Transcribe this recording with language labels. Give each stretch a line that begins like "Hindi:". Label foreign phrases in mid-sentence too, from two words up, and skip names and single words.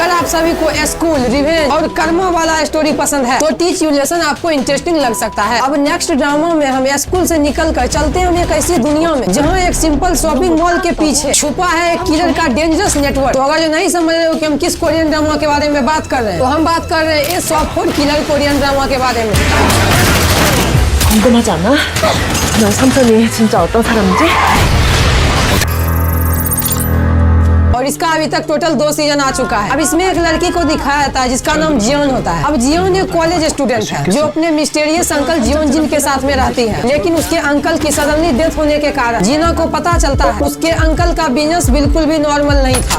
Hindi: अगर आप सभी को स्कूल, रिवेंज और कर्मा वाला स्टोरी पसंद है तो टीच यू लेसन आपको इंटरेस्टिंग लग सकता है। अब
English: next drama
Hindi: में हम स्कूल से निकल कर चलते हैं एक ऐसी दुनिया में जहाँ एक
English: simple shopping mall
Hindi: के पीछे छुपा है एक किलर का
English: dangerous network.
Hindi: तो अगर जो नहीं समझ रहे हो कि हम किस
English: Korean drama
Hindi: के बारे में बात कर रहे हैं तो हम बात कर रहे हैं सॉफ्टवुड किलर
English: Korean drama
Hindi: के बारे में।
Korean: 궁금하지 않아? 너 삼촌이 진짜 어떤 사람인지?
Hindi: और इसका अभी तक टोटल 2 सीजन आ चुका है। अब इसमें एक लड़की को दिखाया जाता है जिसका नाम जियोन होता है। अब जियोन एक
English: college student
Hindi: है जो अपने
English: mysterious uncle
Hindi: जियोन जिन के साथ में रहती है, लेकिन उसके अंकल की
English: suddenly death
Hindi: होने के कारण जीना को पता चलता है उसके अंकल का बिजनेस बिल्कुल भी नॉर्मल नहीं था।